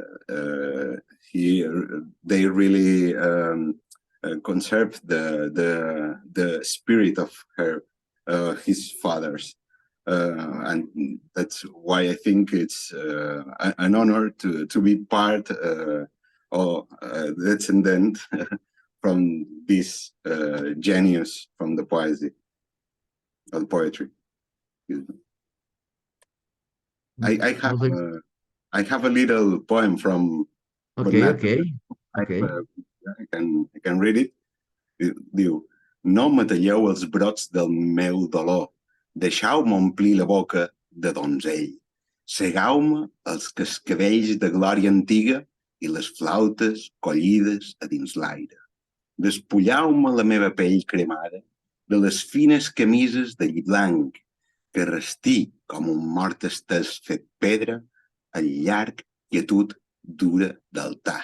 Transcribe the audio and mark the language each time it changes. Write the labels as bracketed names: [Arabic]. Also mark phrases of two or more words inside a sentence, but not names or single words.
[English] they really conserve the spirit of his fathers, and that's why I think it's an honor to be part or descendant from this genius from the poetry. I have a little poem from Okay. I can read it. [Catalan] Diu: no matalleu els brots del meu dolor, deixeu-me omplir la boca de donzell, segau-me els cascavells de glòria antiga i les flautes collides a dins l'aire. Despullau-me la meva pell cremada de les fines camises de lli blanc, que restí com un mort estès fet pedra al llarg quietud dura d'altar.